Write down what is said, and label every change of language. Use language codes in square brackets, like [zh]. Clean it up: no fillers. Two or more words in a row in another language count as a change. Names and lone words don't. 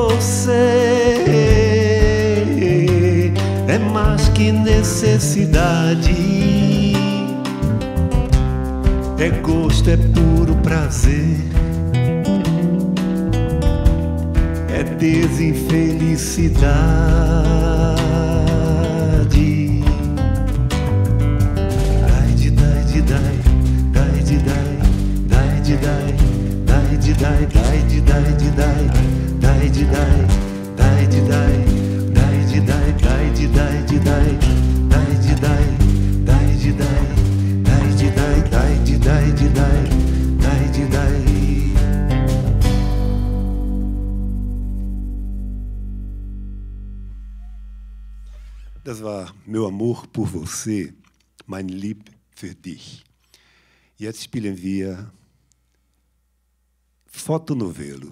[pt] você é mais que necessidade, é gosto, é puro prazer, é desinfelicidade. Dai de dai de dai, dai de dai, dai de dai, dai de dai, dai de dai de dai, dai de dai, dai de dai, dai de dai, dai de dai de dai, dai de dai, dai de dai, dai de dai, dai de dai de dai, dai de dai. [de] Das war Meu Amor por Você, Mein Lieb für dich. Jetzt spielen wir Fotonovelo.